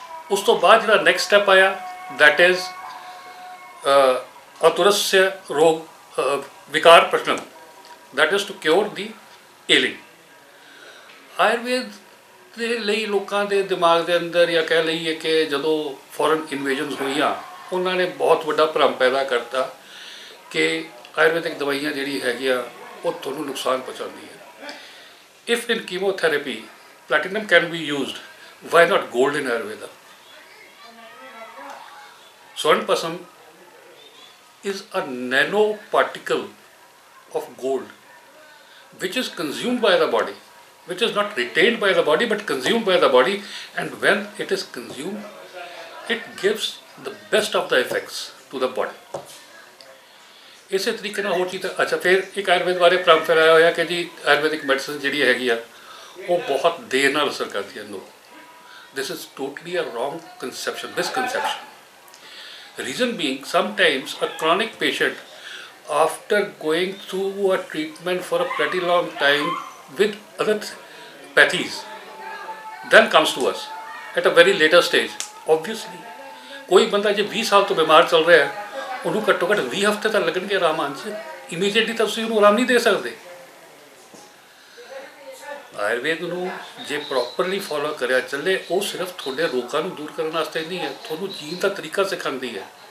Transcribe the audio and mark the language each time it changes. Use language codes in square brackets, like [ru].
[pa] ਉਸ ਤੋਂ ਬਾਅਦ ਜਿਹੜਾ ਨੈਕਸਟ ਸਟੈਪ ਆਇਆ, [en] that is [sa] ਅਤੁਰस्य ਰੋਗ ਵਿਕਾਰ ਪ੍ਰਸ਼ਨਮ, [en] that is to cure the ailing। [pa] Ayurveda ਦੇ ਲਈ ਲੋਕਾਂ ਦੇ ਦਿਮਾਗ ਦੇ ਅੰਦਰ ਜਾਂ ਕਹਿ ਲਈਏ ਕਿ ਜਦੋਂ ਫੋਰਨ ਇਨਵੇਜਨਸ ਹੋਈਆਂ ਉਹਨਾਂ ਨੇ ਬਹੁਤ ਵੱਡਾ ਭਰਮ ਪੈਦਾ ਕਰਤਾ ਕਿ ਆਯੁਰਵੈਦਿਕ ਦਵਾਈਆਂ ਜਿਹੜੀ ਹੈਗੀਆਂ ਉਹ ਤੁਹਾਨੂੰ ਨੁਕਸਾਨ ਪਹੁੰਚਾਉਂਦੀ ਹੈ। [en] If in chemotherapy platinum can be used, why not gold in Ayurveda? Swarnapasam is a nanoparticle of gold which is consumed by the body, which is not retained by the body but consumed by the body, and when it is consumed it gives the best of the effects to the body. [pa] ਇਸੇ ਤਰੀਕੇ ਨਾਲ ਹੋਰ ਚੀਜ਼ ਅੱਛਾ ਫਿਰ ਇੱਕ ਆਯੁਰਵੇਦ ਬਾਰੇ ਭਰਮ ਫੈਲਾਇਆ ਹੋਇਆ ਕਿ ਜੀ ਆਯੁਰਵੈਦਿਕ ਮੈਡੀਸਨ ਜਿਹੜੀ ਹੈਗੀ ਆ ਉਹ ਬਹੁਤ ਦੇਰ ਨਾਲ ਅਸਰ ਕਰਦੀ ਹੈ। [en] No, this is totally a wrong conception, misconception. Reason being sometimes a chronic patient after going through a treatment for a pretty long time with other pathies then comes to us at a very later stage. [pa] Obviously ਕੋਈ ਬੰਦਾ ਜੇ 20 ਸਾਲ ਤੋਂ ਬਿਮਾਰ ਚੱਲ ਰਿਹਾ ਹੈ ਉਹਨੂੰ ਘੱਟੋ ਘੱਟ 20 ਹਫ਼ਤੇ ਤਾਂ ਲੱਗਣਗੇ ਆਰਾਮ ਆਉਣ 'ਚ। ਇਮੀਡੀਏਟਲੀ ਤਾਂ ਤੁਸੀਂ ਉਹਨੂੰ ਆਰਾਮ ਨਹੀਂ ਦੇ ਸਕਦੇ। ਆਯੁਰਵੇਦ ਨੂੰ ਜੇ ਪ੍ਰੋਪਰਲੀ ਫੋਲੋ ਕਰਿਆ ਚੱਲੇ ਉਹ ਸਿਰਫ ਤੁਹਾਡੇ ਰੋਗਾਂ ਨੂੰ ਦੂਰ ਕਰਨ ਵਾਸਤੇ ਨਹੀਂ ਹੈ, ਤੁਹਾਨੂੰ ਜੀਣ ਦਾ ਤਰੀਕਾ ਸਿਖਾਉਂਦੀ ਹੈ।